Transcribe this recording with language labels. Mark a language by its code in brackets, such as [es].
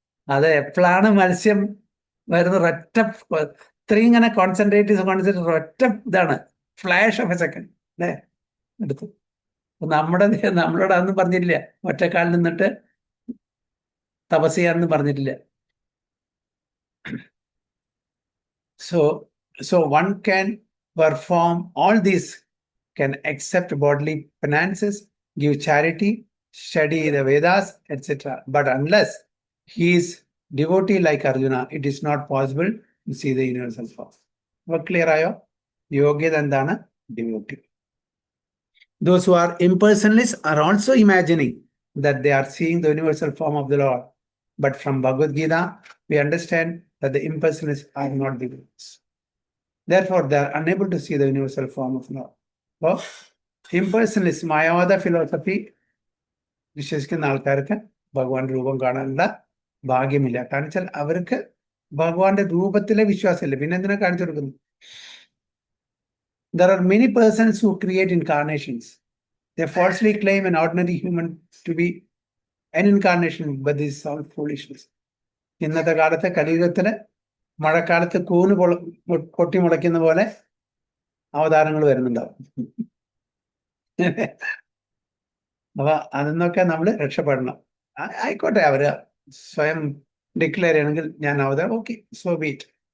[ml] അത് എപ്പോഴാണ് മത്സ്യം വരുന്നത്, ഒറ്റ ഇത്രയും ഇങ്ങനെ കോൺസെൻട്രേറ്റ് ഒറ്റ ഇതാണ്, [en] flash of a second [ml] അല്ലേ എടുത്തു. നമ്മളോട് അതൊന്നും പറഞ്ഞിട്ടില്ല, ഒറ്റക്കാലിൽ നിന്നിട്ട് തപസ് ചെയ്യാനൊന്നും പറഞ്ഞിട്ടില്ല. [en] So one can perform all these, can accept bodily penances, give charity, study the Vedas, etc. But unless he is devotee like Arjuna, it is not possible to see the universal form. [ml] Clear ayo? Yogyada endana? [en] Devotee. Those who are impersonalists are also imagining that they are seeing the universal form of the Lord. But from Bhagavad Gita, we understand that the impersonalists are not devotees. Therefore, they are unable to see the universal form of Lord. So, [ml] ഇംപേഴ്സണലിസ്റ്റ് മായാവാദ philosophy വിശ്വസിക്കുന്ന ആൾക്കാർക്ക് ഭഗവാന്റെ രൂപം കാണാനുള്ള ഭാഗ്യമില്ല. കാരണം വെച്ചാൽ അവർക്ക് ഭഗവാന്റെ രൂപത്തിലെ വിശ്വാസമില്ല. പിന്നെ എന്തിനാ കാണിച്ചു കൊടുക്കുന്നത്? [en] There are many persons who create incarnations. They falsely claim an ordinary human to be an incarnation, but this is all foolishness. [ml] ഇന്നത്തെ കാലത്തെ കലിയുഗത്തില് മഴക്കാലത്ത് കൂന് പൊട്ടി മുളയ്ക്കുന്ന പോലെ അവതാരങ്ങൾ വരുന്നുണ്ടാവും. അപ്പൊ അതിന്നൊക്കെ നമ്മൾ രക്ഷപ്പെടണം. ആയിക്കോട്ടെ, അവര് സ്വയം ഡിക്ലെയർ ചെയ്യണമെങ്കിൽ ഞാൻ അവതാരം, ഓക്കെ, സോ ബീറ്റ്.